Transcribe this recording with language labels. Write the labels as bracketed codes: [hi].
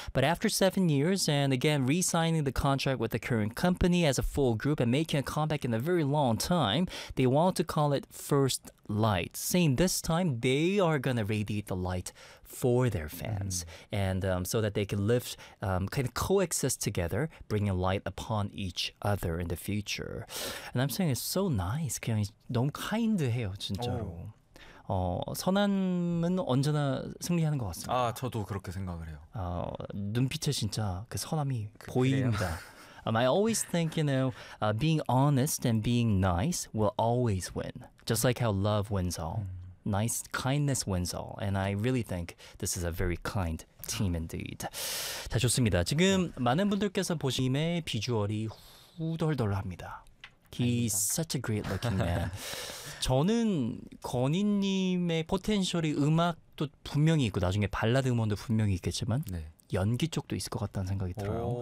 [en] But after 7 years and again re-signing the contract with the current company as a full group and making a comeback in a very long time, they want to call it First Light, saying this time they are going to radiate the light for their fans and so that they can live, kind of coexist together, bringing light upon each other in the future. And I'm saying it's so nice. [ko] 그냥 너무 kind해요, 진짜로. 어, 선함은 언제나 승리하는 것 같습니다. 아, 저도 그렇게 생각을 해요. 어, 눈빛에 진짜 그 선함이 보입니다. [en] I always think, you know, being honest and being nice will always win. Just like how love wins all. Nice, kindness wins all. And I really think this is a very kind team indeed. [ko] 다 좋습니다. 지금 많은 분들께서 보시면 비주얼이 후덜덜합니다. [en] He's such a great looking man. [ko] 저는 건희님의 포텐셜이 음악도 분명히 있고 나중에 발라드 음원도 분명히 있겠지만 네. 연기 쪽도 있을 것 같다는 생각이 들어요.